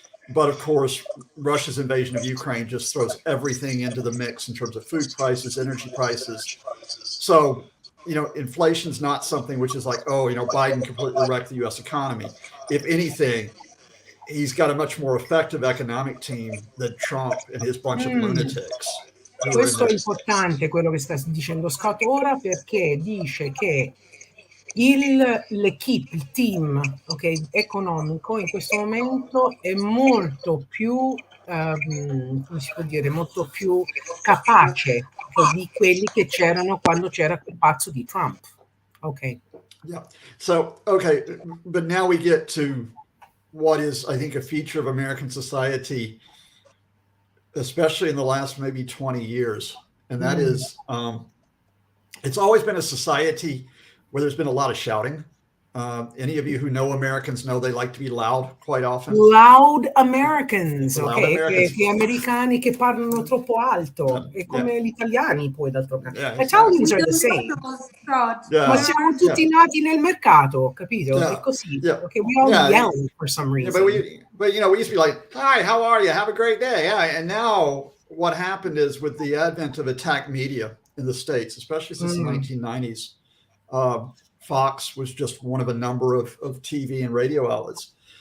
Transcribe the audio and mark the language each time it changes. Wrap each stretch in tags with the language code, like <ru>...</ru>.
<en>But of course, Russia's invasion of Ukraine just throws everything into the mix in terms of food prices, energy prices. So, inflation's not something which is like, Biden completely wrecked the US economy. If anything, he's got a much more effective economic team than Trump and his bunch of lunatics.</en> <it>Questo è importante, quello che sta dicendo Scott ora, perché dice che l'equipe, il team, economico in questo momento è molto più, come si può dire, molto più capace di quelli che c'erano quando c'era quel pazzo di Trump.</it> <en>Okay. Yeah. So, but now we get to what is, I think, a feature of American society, especially in the last maybe 20 years. And that is, it's always been a society where there's been a lot of shouting. Any of you who know Americans know they like to be loud quite often. Loud Americans, Loud ok? Americans.</en> <it>Gli americani che parlano troppo alto, e come gli italiani poi d'altro canto.</it> <en>Yeah, Italians are the same.</en> <it>Ma siamo tutti nati nel mercato, capito? È così.</it> <en>Okay, we all yell for some reason. But we used to be like, hi, how are you? Have a great day. Yeah. And now what happened is, with the advent of attack media in the States, especially since the 1990s, Fox was just one of a number of TV and radio outlets.</en>